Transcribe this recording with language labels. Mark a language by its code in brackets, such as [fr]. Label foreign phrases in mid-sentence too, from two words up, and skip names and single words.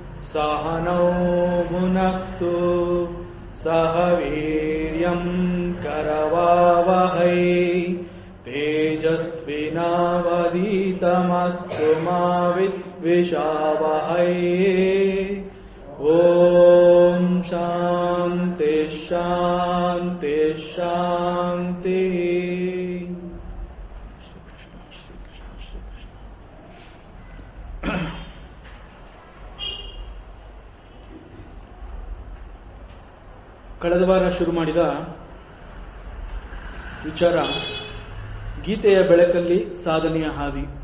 [sa] सहनौ भुनक्तु सह वीर्यं करवावहै तेजस्विनावधीतमस्तु मा विद्विषावहै। ओम शांति शांति शांति। [kn] ಕಳೆದ ವಾರ ಶುರು ಮಾಡಿದ ವಿಚಾರ ಗೀತೆಯ ಬೆಳಕಲ್ಲಿ ಸಾಧನೆಯ ಹಾದಿ.